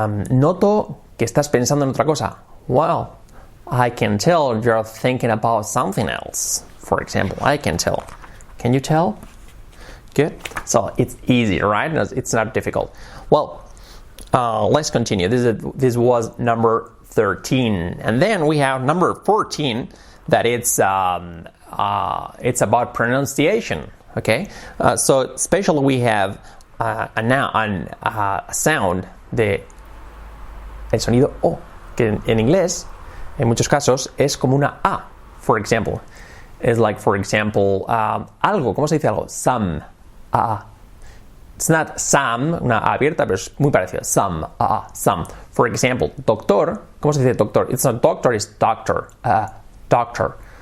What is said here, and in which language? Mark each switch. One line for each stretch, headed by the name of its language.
Spanish: Noto que estás pensando en otra cosa.
English: Wow, I can tell you're thinking about something else. For example, I can tell. Can you tell? Good. So it's easy, right? It's not difficult. Well, let's continue. This was number 13, and then we have number 14. That it's about pronunciation. Okay. So especially we have a sound
Spanish: de el sonido O, que en inglés en muchos casos es como una A.
English: For example, it's like, for example, algo,
Spanish: ¿cómo se dice algo? Some,
English: it's not some,
Spanish: una A abierta, pero es muy parecido.
English: Some, some. For example, doctor,
Spanish: ¿cómo se dice doctor?
English: It's not doctor, it's doctor, doctor.